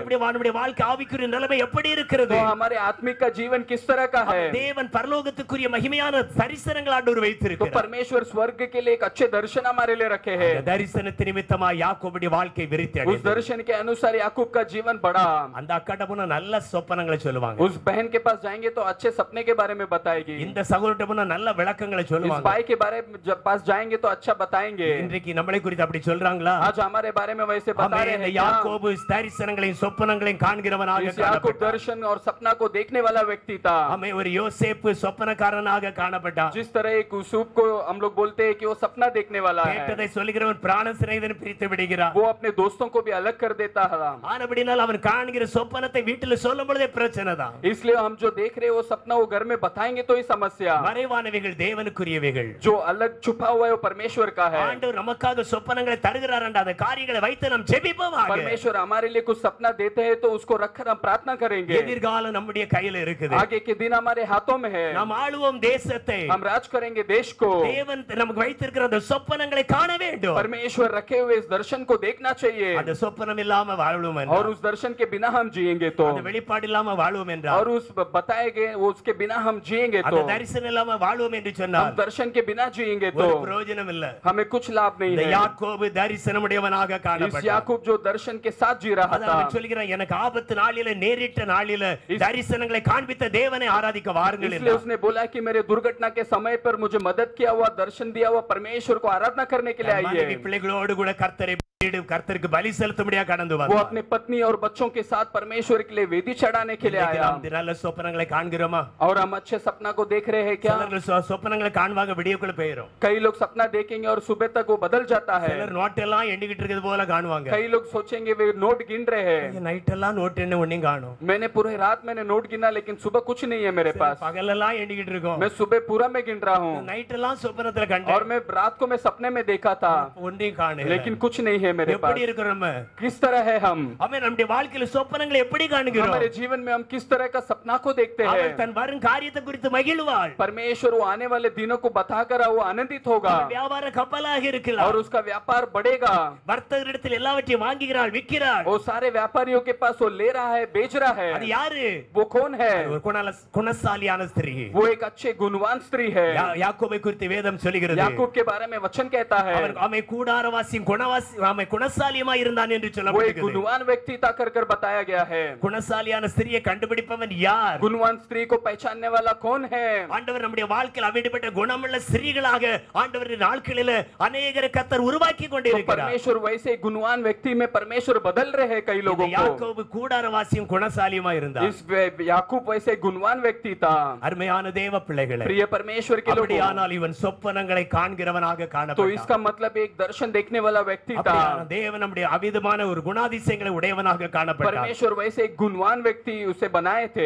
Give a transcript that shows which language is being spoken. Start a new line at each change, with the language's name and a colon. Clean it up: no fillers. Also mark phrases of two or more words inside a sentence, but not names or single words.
Tamil: எப்படி நம்முடைய வாழ்க்கை ஆவிக்குரிய நிலைமை எப்படி இருக்கிறது?
Hindi: तो हमारे आत्मिक का जीवन किस तरह का है?
Tamil: தேவன் பரலோகத்துக்குரிய மகிமையான தரிசனங்கள் ஆண்டவர்
Hindi: तो
Tamil: வைத்திருக்கிறார்.
Hindi: परमेश्वर स्वर्ग के लिए एक अच्छे दर्शन हमारे लिए रखे हैं।
Tamil: அந்த தரிசனத்து நிமித்தமா யாக்கோபுடைய வாழ்க்கை விருத்தி
Hindi: उस
Tamil: அடைந்தது.
Hindi: दर्शन के अनुसार याकूब का जीवन बढ़ा।
Tamil: அந்த அக்காட்ட போனா நல்ல சொப்பனங்களை சொல்லுவாங்க.
Hindi: उस बहन के पास जाएंगे तो अच्छे सपने के बारे में बताएगी।
Tamil: இந்த சகோதரட்ட போனா நல்ல விளக்கங்களை
Hindi: इस
Tamil: சொல்லுவாங்க.
Hindi: भाई के बारे में जब पास जाएंगे तो अच्छा बताएंगे।
Tamil: இன்றைக்கு நம்மளை குறித்து அப்படி சொல்றாங்களா?
Hindi: आज हमारे बारे में वैसे बता
Tamil: ஆமென்.
Hindi: रहे
Tamil: இந்த
Hindi: हैं क्या?
Tamil: யாக்கோபு தரிசனங்களையும் சொப்பனங்களையும் காண்கிறவனாக
Hindi: इस याकूब
Tamil: காணப்பட்டான்.
Hindi: दर्शन और सपना को देखने वाला व्यक्ति था।
Tamil: ஆமென். ஒரு யோசேப்பு சொப்பனக்காரனாக காணப்பட்டான்.
Hindi: जिस तरह एक यूसुफ को हम लोग बोलते हैं कि वो सपना देखने वाला है,
Tamil: கேட்டதை சொல்லுகிறவன் பிராண சிநேகிதன் பிரித்து விடுகிறான்.
Hindi: वो अपने दोस्तों को भी अलग कर देता है।
Tamil: ஆனபடினால் அவன் காண்கிற சொப்பனத்தை வீட்டில் சொல்லும் பொழுதே பிரச்சனை தான்.
Hindi: इसलिए हम जो देख रहे हैं वो सपना वो घर में बताएंगे तो ही समस्या।
Tamil: மறைவானவைகள் தேவனுக்குரியவைகள்.
Hindi: जो अलग छुपा हुआ है वो परमेश्वर का है।
Tamil: ஆண்டவர் நமக்காக சொப்பனங்களை தருகிறார் என்ற அந்த காரியம் காரியங்களை வைத்து நாம் ஜெபிப்போமாக.
Hindi: परमेश्वर हमारे लिए कुछ सपना देते हैं तो उसको रखकर हम प्रार्थना करेंगे.
Tamil: எதிர்காலம் நம்முடைய கையில இருக்குது.
Hindi: आगे के दिन हमारे हाथों में है.
Tamil: நாம் ஆளுவோம் தேசத்தை.
Hindi: हम राज करेंगे देश को.
Tamil: தேவன் நமக்கு வைத்திருக்கிற அந்த சொப்பனங்களை காண வேண்டும்.
Hindi: परमेश्वर रखे हुए इस दर्शन को देखना चाहिए.
Tamil: அந்த சொப்பனம் இல்லாம வாழுவோம் என்றால்,
Hindi: और उस दर्शन के बिना हम जिएंगे तो,
Tamil: அந்த வெளிப்பாடு இல்லாம வாழுவோம் என்றால்,
Hindi: और उस बताए गए उसके बिना हम जिएंगे
Tamil: அந்த
Hindi: तो,
Tamil: தரிசனம் இல்லாம வாழுவோம் என்று
Hindi: हम
Tamil: சொன்னால்
Hindi: दर्शन के बिना जिएंगे तो
Tamil: ஒரு பிரயோஜனம் இல்ல.
Hindi: हमें कुछ लाभ नहीं
Tamil: இந்த
Hindi: है.
Tamil: யாக்கோபு தரிசனமுடையவனாக
Hindi: इस
Tamil: காணப்பட்டான்.
Hindi: याकूब जो दर्शन के साथ जी रहा
Tamil: அதான்
Hindi: था,
Tamil: அவன் சொல்கிறான், எனக்கு ஆபத்து நாளில நேரிட்ட நாளில தரிசனங்களை காண்பித்த தேவனை ஆராதிக்க வாருங்கள்
Hindi: इसलिए
Tamil: என்றான்.
Hindi: उसने बोला कि मेरे दुर्घटना के समय पर मुझे मदद किया हुआ, दर्शन दिया हुआ परमेश्वर को आराधना करने के लिए
Tamil: மனைவி
Hindi: आइए.
Tamil: பிள்ளைகளோடு கூட கர்த்தருக்கு பலி செலுத்தும்படியா கடந்து
Hindi: वो
Tamil: வந்தான்.
Hindi: अपने पत्नी और बच्चों के साथ परमेश्वर के लिए वेदी चढ़ाने के लिए
Tamil: இன்னைக்கு
Hindi: आया.
Tamil: நாம் நல்ல சொப்பனங்களை காண்கிறோமா?
Hindi: और हम अच्छे सपना को देख रहे हैं क्या?
Tamil: சிலர்கள் சொப்பனங்களை காண்பாங்க, விடியக்குள்ள போயிரும்.
Hindi: कई लोग सपना देखेंगे और सुबह तक वो बदल जाता है.
Tamil: சிலர் நோட்டெல்லாம் எண்ணிக்கிட்டு இருக்கிறது போல காணுவாங்க.
Hindi: कई लोग सोचेंगे वे नोट गिन रहे हैं.
Tamil: நைட் எல்லாம் நோட் என்ன ஒண்ணையும் காணும்.
Hindi: मैंने पूरे रात मैंने नोट गिना लेकिन सुबह कुछ नहीं है मेरे पास.
Tamil: பகலெல்லாம் எண்ணிக்கிட்டு இருக்கோம்.
Hindi: मैं सुबह पूरा में गिन रहा हूँ
Tamil: நைட் எல்லாம் சொப்பனத்துல கண்டேன்.
Hindi: और मैं रात को मैं सपने में देखा था
Tamil: ஒன்றையும் காணல.
Hindi: लेकिन कुछ नहीं है मेरे पास.
Tamil: எப்படி இருக்கிறோம் நம்ம?
Hindi: किस तरह है हम?
Tamil: அவன் நம்முடைய வாழ்க்கையில சொப்பனங்களை எப்படி காணுகிறோம்?
Hindi: हमारे जीवन में हम किस तरह का सपना को देखते
Tamil: அவன்
Hindi: हैं?
Tamil: தன் வரும் காரியத்தை குறித்து மகிழ்வாள்.
Hindi: परमेश्वर वो आने वाले दिनों को बताकर वो आनंदित होगा
Tamil: அவன் வியாபார கப்பலாக இருக்கலாம்.
Hindi: और उसका व्यापार बढ़ेगा.
Tamil: வர்த்தகரிடத்தில் எல்லாவற்றையும் வாங்குகிறாள், விற்கிறாள்.
Hindi: वो सारे व्यापारियों के पास वो ले रहा है, बेच रहा
Tamil: அது
Hindi: है.
Tamil: யாரு?
Hindi: वो कौन है?
Tamil: ஒரு குணசாலியான ஸ்திரீ.
Hindi: वो एक अच्छे गुणवान स्त्री है.
Tamil: யாக்கோபை குறித்து வேதம் சொல்கிறது.
Hindi: याकूब के बारे में वचन कहता है
Tamil: அவன் கூடாரவாசியும் அவன் குணசாலியமா இருந்தான் என்று
Hindi: वो एक
Tamil: சொல்லப்படுகிறது.
Hindi: गुणवान व्यक्ति था कर बताया गया है.
Tamil: குணசாலியான ஸ்திரியை கண்டுபிடிப்பவன் யார்?
Hindi: गुणवान स्त्री को पहचानने वाला कौन है?
Tamil: ஆண்டவர் நம்முடைய வாழ்க்கையில் அப்படிப்பட்ட குணமுள்ள ஸ்திரீகளாக ஆண்டவரின் நாட்களில் அநேகரை கர்த்தர் உருவாக்கி
Hindi: तो
Tamil: கொண்டிருக்கிறார்.
Hindi: परमेश्वर वैसे गुणवान व्यक्ति में परमेश्वर बदल रहे हैं कई लोगों को.
Tamil: யாக்கோபு கூடாரவாசியும் குணசாலியுமா இருந்தார்.
Hindi: इस याकूब वैसे गुणवान व्यक्ति था.
Tamil: அருமையான தேவ பிள்ளைகளே,
Hindi: प्रिय परमेश्वर के लोगों,
Tamil: அப்படியானால் இவன் சொப்பனங்களை காண்கிறவனாக
Hindi: तो
Tamil: காணப்பட்டான்.
Hindi: इसका मतलब एक दर्शन देखने वाला व्यक्ति था.
Tamil: அப்படியான தேவன் நம்முடைய அவிதமான ஒரு குணாதிசயங்களை உடையவனாக காணப்பட்டார்.
Hindi: परमेश्वर वैसे एक गुणवान व्यक्ति उसे बनाए थे.